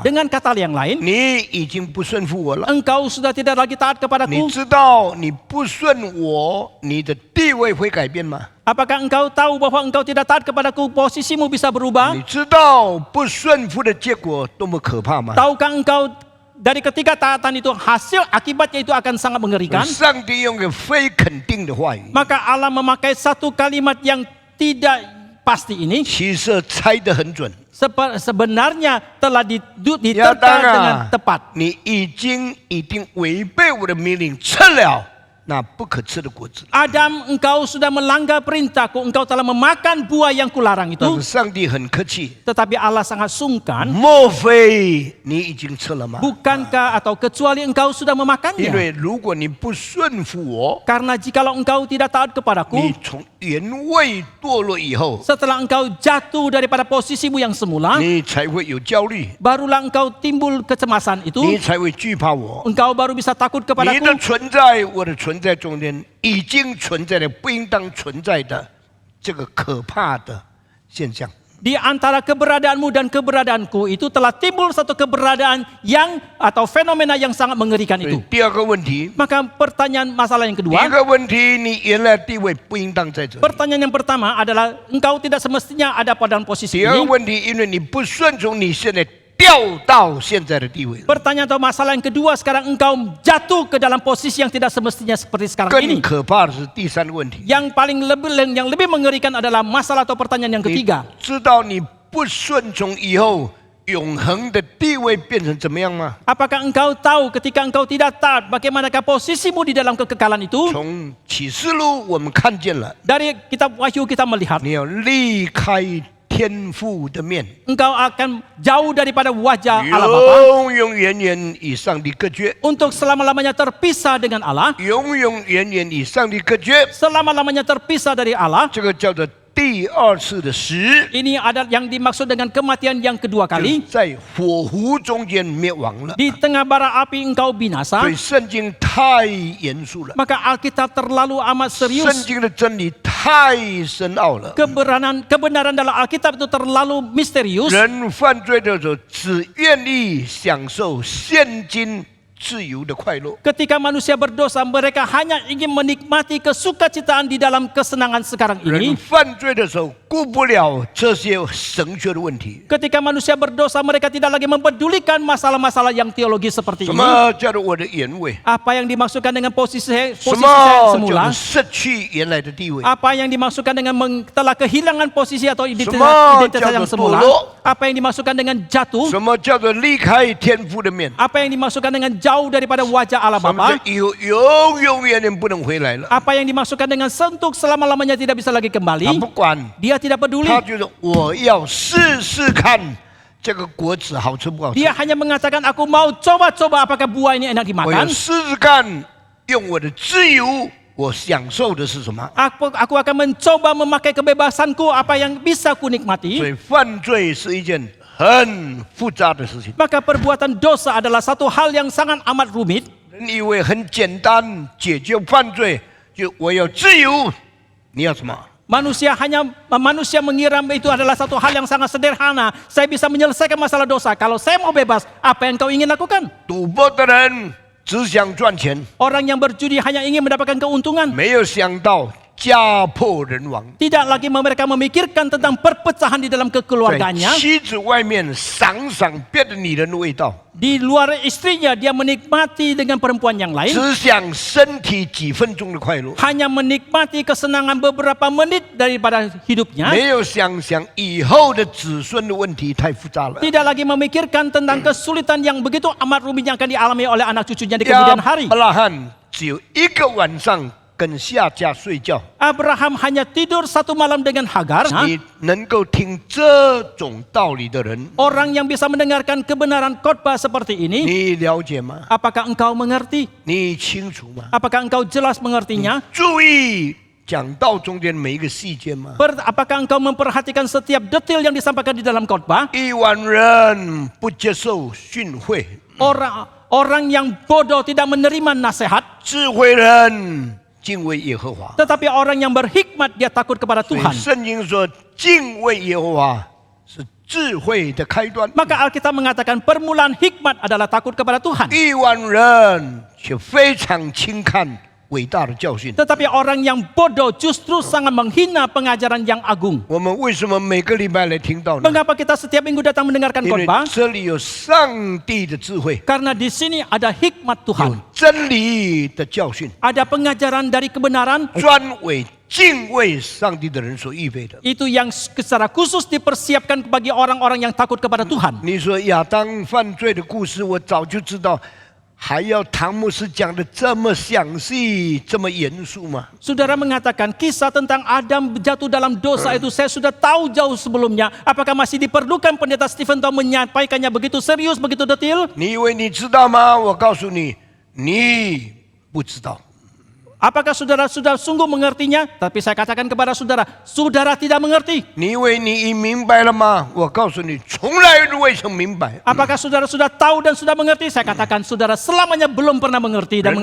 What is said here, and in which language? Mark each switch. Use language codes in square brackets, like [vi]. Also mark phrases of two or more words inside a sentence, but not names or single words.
[id] Dengan kata yang lain, [zh] 你已经不顺服我了。 [id] engkau sudah tidak lagi taat [zh] 你 [id] kepadaku. [zh] 知道你不顺我，你的地位会改变吗？ [id] Apakah engkau tahu bahwa engkau tidak taat kepadaku, posisimu bisa berubah? [zh] 你知道不顺服的结果多么可怕吗？ [id] Tahukah engkau dari ketiga taatan itu hasil akibatnya itu akan sangat mengerikan? [zh] 上帝用个非肯定的话语， [id] Maka Allah memakai satu kalimat yang tidak pasti ini [zh] 其实猜得很准。 [id] sebenarnya telah [zh] 亚 [id] diterka [zh] 当 [id] dengan [zh] 啊 [id] tepat. [zh] 你已经违背我的命令，吃了那不可吃的果子。 [id] Adam, engkau sudah melanggar perintahku, engkau telah memakan buah yang kularang [zh] 但 [id] itu. [zh] 是上帝很客气， [id] Tetapi Allah sangat sungkan. [zh] 莫非你已经吃了吗？ [id] Bukankah atau kecuali engkau sudah [zh] 因 [id] memakannya? [zh] 为如果你不顺服我， [id] Karena jikalau engkau tidak taat [zh] 你 [id] kepadaku, [zh] 从原位堕落以后， [id] setelah engkau jatuh daripada posisimu yang semula, [zh] 你才会有焦虑， [id] barulah engkau timbul kecemasan [zh] 你 [id] itu. [zh] 才会惧怕我。 [id] Engkau baru bisa takut [zh] 你的 [id] kepadaku. [zh] 存在，我的存在中间已经存在了不应当存在的这个可怕的现象。 [id] Di antara keberadaanmu dan keberadaanku itu telah timbul satu keberadaan yang atau fenomena yang sangat mengerikan [zh] 所 [id] itu. [zh] 以第二个问题， [id] Maka pertanyaan masalah yang [zh] 第一 [id] kedua, [zh] 个问题，你原来地位不应当在这里。 [id] pertanyaan yang pertama adalah engkau tidak semestinya ada pada posisi [zh] 第二个 [id] ini. [zh] 问题，因为你不顺从，你现在掉到现在的地位了。 [id] Pertanyaan atau masalah yang kedua, sekarang engkau jatuh ke dalam posisi yang tidak semestinya seperti sekarang [zh] 更 [id] ini. [zh] 可怕的是第三个问题， [id] Yang lebih mengerikan adalah masalah atau pertanyaan yang [zh] 你 [id] ketiga. [zh] 知道你不顺从以后，永恒的地位变成怎么样吗？ [id] Apakah engkau tahu ketika engkau tidak taat, bagaimanakah posisimu di dalam kekekalan itu? [zh] 从启示录我们看见了， [id] Dari kitab Wahyu kita melihat, [zh] 你要离开天父的面， [id] engkau akan jauh daripada wajah Allah Bapa [zh] 永永远远与上帝隔绝， [id] untuk selama-lamanya terpisah dengan Allah, [zh] 永永远远与上帝隔绝。 [id] selama-lamanya terpisah dari Allah. [zh] 这个叫做第二次的死， [id] Ini ada yang dimaksud dengan kematian yang kedua [zh] 就是 [id] kali. [zh] 在火湖中间灭亡了。 [id] Di tengah bara api engkau binasa. [zh] 所以圣经太严肃了， [id] Maka Alkitab terlalu amat [zh] 圣 [id] serius. [zh] 经的真理太深奥了。 [id] Kebenaran dalam Alkitab itu terlalu misterius. [zh] 人犯罪的时候，只愿意享受现今自由的快乐。 [id] Ketika manusia berdosa, mereka hanya ingin menikmati kesukacitaan di dalam kesenangan sekarang [zh] 人 [id] ini. [zh] 犯罪的时候，顾不了这些神学的问题。 [id] Ketika manusia berdosa, mereka tidak lagi mempedulikan masalah-masalah yang teologis seperti [zh] 什 [id] ini. [zh] 么叫做我的原位？ [id] Apa yang dimaksudkan dengan posisi [zh] 什 [id] saya [zh] 么 [id] semula? [zh] 叫做失去原来的地位？ [id] Apa yang dimaksudkan dengan telah kehilangan posisi atau identitas Semua yang jatuh semula? dulu. Apa yang dimaksudkan dengan jatuh? [zh] 什么叫做离开天父的面？ [id] Apa yang dimaksudkan dengan jauh daripada wajah Allah [zh] 什么 [id] Bapa? [zh] 叫以后永永远远不能回来了？ [id] Apa yang dimaksudkan dengan sentuk selama-lamanya tidak bisa lagi [zh] 他 [id] kembali? [zh] 不管， [id] Dia tidak peduli. [zh] 他就是我要试试看这个果子好吃不好吃。 [id] Dia hanya mengatakan, aku mau coba-coba apakah buah ini enak [zh] 我要 [id] dimakan. [zh] 试试看，用我的自由，我享受的是什么？ [id] Aku akan mencoba memakai kebebasanku, apa yang bisa ku [zh] 所 [id] nikmati. [zh] 以犯罪是一件很复杂的事情。 [id] Maka perbuatan dosa adalah satu hal yang sangat amat rumit. [zh] 人以为很简单解决犯罪，就我要自由，你要什么？ [id] Manusia mengira itu adalah satu hal yang sangat sederhana. Saya bisa menyelesaikan masalah dosa. Kalau saya mau bebas, apa yang kau ingin lakukan? [zh] 赌博的人只想赚钱， [id] Orang yang berjudi hanya ingin mendapatkan keuntungan. [zh] 没有想到家破人亡。 [id] Tidak lagi mereka memikirkan tentang perpecahan di dalam [zh] 在 [id] kekeluarganya. [zh] 妻子外面赏赏别的女人的味道， [id] Di luar istrinya dia menikmati dengan perempuan yang lain. [zh] 只想身体几分钟的快乐， [id] Hanya menikmati kesenangan beberapa menit daripada hidupnya. [zh] 没有想以后的子孙的问题太复杂了。 [id] Tidak lagi memikirkan tentang kesulitan yang begitu amat rumit yang akan dialami oleh anak cucunya di [zh] 亚 [id] kemudian hari. [zh] 伯拉罕只有一个晚上跟夏甲睡觉， [id] Abraham hanya tidur satu malam dengan Hagar. [zh] 你能够听这种道理的人， [id] Orang yang bisa mendengarkan kebenaran khotbah seperti ini, [zh] 你了解吗？ [id] apakah engkau mengerti? [zh] 你清楚吗？ [id] Apakah engkau jelas mengertinya? [zh] 注意讲道中间每一个细节吗？ [id] Apakah engkau memperhatikan setiap detail yang disampaikan di dalam khotbah? [zh] 亿万人不接受训诲， [id] Orang yang bodoh tidak menerima nasihat, [zh] 智慧人敬畏耶和华。 [id] tetapi orang yang berhikmat dia takut kepada [zh] 所以 [id] Tuhan. [zh] 圣经说，敬畏耶和华是智慧的开端。 [id] Maka Alkitab mengatakan permulaan hikmat adalah takut kepada Tuhan. [zh] 亿万人却非常轻看伟大的教训。 [id] Tetapi orang yang bodoh justru sangat menghina pengajaran yang agung. [zh] 我们为什么每个礼拜来听到呢？ [id] Mengapa kita setiap minggu datang mendengarkan [zh] 因为 [id] khotbah? [zh] 这里有上帝的智慧， [id] Karena di sini ada hikmat [zh] 有 [id] Tuhan. [zh] 真理的教训， [id] Ada pengajaran dari kebenaran. [zh] 专为敬畏上帝的人所预备的。 [id] Itu yang secara khusus dipersiapkan bagi orang-orang yang takut kepada Tuhan. [zh] 你说亚当犯罪的故事，我早就知道，还要唐牧师讲的这么详细、这么严肃吗？ [id] Saudara mengatakan kisah tentang Adam jatuh dalam dosa itu saya sudah tahu jauh sebelumnya. Apakah masih diperlukan pendeta Stephen Tong menyampaikannya begitu serius, begitu detail? [zh] 你以为你知道吗？我告诉你，你不知道。 [id] Apakah saudara sudah sungguh mengertinya? Tapi saya katakan kepada saudara, saudara tidak mengerti. [zh] 你以为你已明白了吗？我告诉你，从来未曾明白。 [id] Apakah saudara sudah tahu dan sudah mengerti? Saya katakan saudara selamanya belum pernah mengerti dan